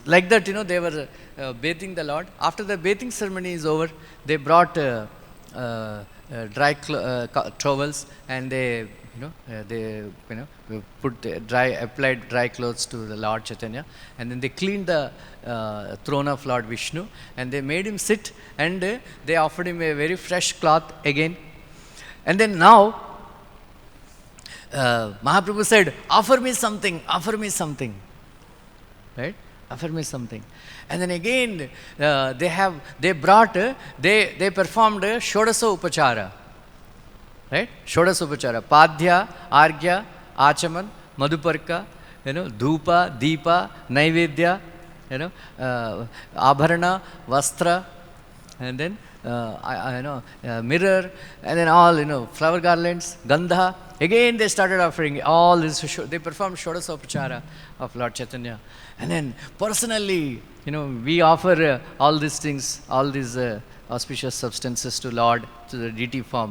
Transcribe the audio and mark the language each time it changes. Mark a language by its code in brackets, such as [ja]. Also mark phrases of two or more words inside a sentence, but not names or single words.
[en] Like that, they were bathing the Lord. After the bathing ceremony is over, they brought dry towels, and they applied dry clothes to the Lord Chaitanya, and then they cleaned the throne of Lord Vishnu, and they made him sit, and they offered him a very fresh cloth again. And then now Mahaprabhu said, offer me something, right? Offer me something. And then again they performed Shodasa Upachara, right? Shodasa Upachara, Padya, Argya, Achaman, Madhuparka, Dhupa, Deepa, Naivedya, Abharana, Vastra, and then mirror, and then all, flower garlands, Gandha. Again they started offering all this, they performed Shodasa Upachara of Lord Chaitanya. And then personally, we offer all these things, all these auspicious substances to Lord, to the deity form.